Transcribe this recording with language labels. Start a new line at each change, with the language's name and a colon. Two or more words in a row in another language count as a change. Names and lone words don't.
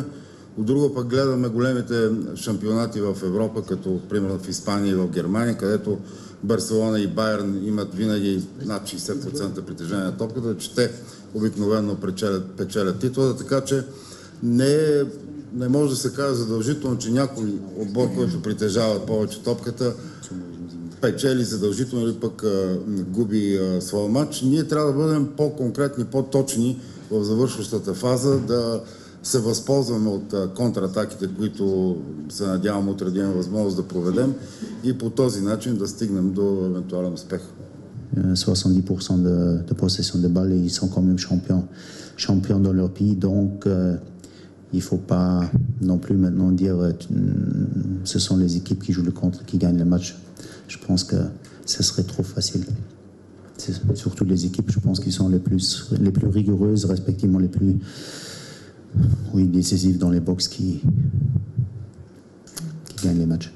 Bulgarian: От друга пък гледаме големите шампионати в Европа, като примерно в Испания и в Германия, където Барселона и Байерн имат винаги над 60% притежание на топката, че те обикновено печелят титла, така че не може да се каже задължително, че някой отбор, който притежава повече топката, печели задължително или пък губи своя матч. Ние трябва да бъдем по-конкретни, по-точни в завършващата фаза, да се възползваме от контратаките, които се надявам утре да имаме възможност да проведем и по този начин да стигнем до евентуален успех.
French: 70% de possession de balle et ils sont quand même champions dans leur pays, donc il ne faut pas non plus maintenant dire ce sont les équipes qui jouent le contre qui gagnent le match. Je pense que ce serait trop facile. C'est surtout les équipes, je pense, qui sont les plus rigoureuses, respectivement les plus décisives dans les box qui gagnent les matchs.